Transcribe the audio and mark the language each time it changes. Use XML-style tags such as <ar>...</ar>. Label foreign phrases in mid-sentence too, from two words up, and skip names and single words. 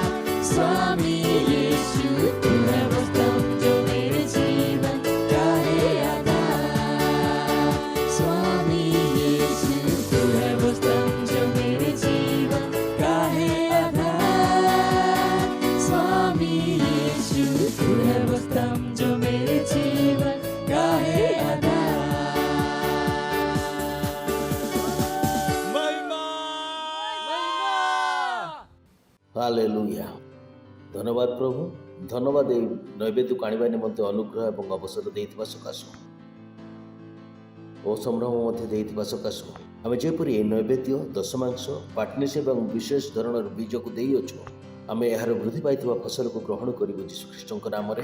<hi>स्वामी यीशु, तू है वो स्तंभ जो मेरे जीवन का है आधार। स्वामी यीशु, तू है वो स्तंभ जो मेरे जीवन का है आधार। स्वामी यीशु, तू है वो स्तंभ जो मेरे जीवन का है</hi> <or>ହାଲେଲୁୟା। ଧନ୍ୟବାଦ ପ୍ରଭୁ। ଧନ୍ୟବାଦ ଏହି ନୈବେଦ୍ୟକୁ ଆଣିବା ନିମନ୍ତେ ଅନୁଗ୍ରହ ଏବଂ ଅବସର ଦେଇଥିବା ସକାଶୁ ଓ ସମ୍ଭ୍ରମ ମଧ୍ୟ ଦେଇଥିବା ସକାଶୁ ଆମେ ଯେପରି ଏହି ନୈବେଦ୍ୟ, ଦଶମାଂଶ, ପାର୍ଟନରସିପ୍ ଏବଂ ବିଶେଷ ଧରଣର ବୀଜକୁ ଦେଇଅଛୁ, ଆମେ ଏହାର ବୃଦ୍ଧି ପାଇଥିବା ଫସଲକୁ ଗ୍ରହଣ କରିବୁ ଯୀଶୁଖ୍ରୀଷ୍ଟଙ୍କ ନାମରେ।</or>